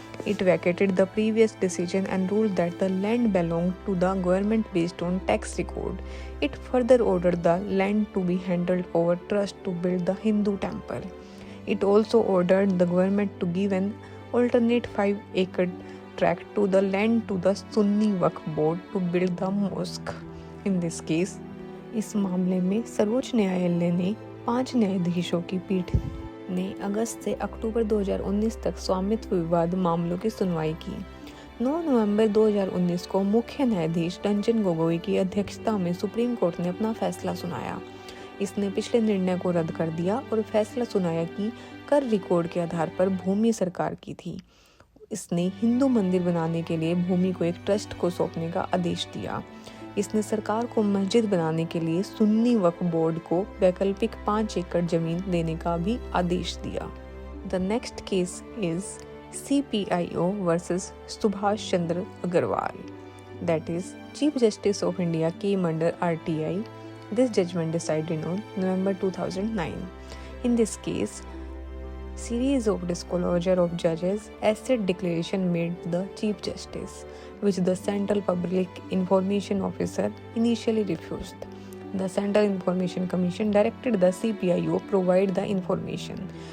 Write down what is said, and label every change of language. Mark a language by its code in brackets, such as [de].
[en] It vacated the previous decision and ruled that the land belonged to the government based on tax record. It further ordered the land to be handed over trust to build the Hindu temple. It also ordered the government to give an alternate 5-acre tract to the land to the Sunni Waqf board to build the mosque. In this case, [hi] इस मामले में सर्वोच्च न्यायालय ने 5 न्यायाधीशों की पीठ ने अगस्त से अक्टूबर 2019 तक स्वामित्व विवाद मामलों की सुनवाई की। 9 नवंबर 2019 को मुख्य न्यायाधीश रंजन गोगोई की अध्यक्षता में सुप्रीम कोर्ट ने अपना फैसला सुनाया। इसने पिछले निर्णय को रद्द कर दिया और फैसला सुनाया कि कर रिकॉर्ड के आधार पर भूमि सरकार की थी। इसने हिंदू मंदिर बनाने के लिए भूमि को एक ट्रस्ट को सौंपने का आदेश दिया। इसने सरकार को मस्जिद बनाने के लिए सुन्नी वक्फ बोर्ड को वैकल्पिक 5 एकड़ जमीन देने का भी आदेश दिया। [en] The next case is CPIO versus Subhash Chandra Agrawal, that is chief justice of India came under RTI. This judgment decided on November 2009. In this case, series of disclosure of judges asset declaration made the Chief Justice, which the Central Public Information Officer initially refused. The Central Information Commission directed the CPIO provide the information.